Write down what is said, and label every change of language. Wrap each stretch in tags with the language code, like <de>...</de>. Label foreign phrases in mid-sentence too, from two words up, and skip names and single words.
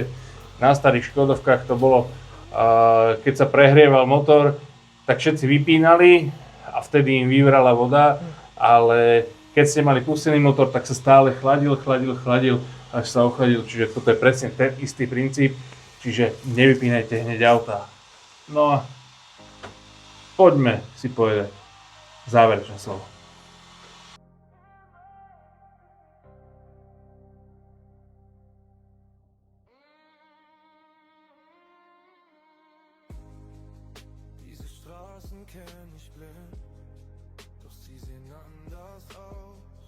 <sk>Na starých Škodovkách to bolo, keď sa prehrieval motor, tak všetci vypínali a vtedy im vyvrala voda, ale keď ste mali pustený motor, tak sa stále chladil, až sa ochladil, čiže toto je presne ten istý princíp, čiže nevypínajte hneď auta. No a poďme si povedať záverečné slovo.</sk> <de>Diese Straßen kenn ich blind, doch sie sehen anders aus.</de>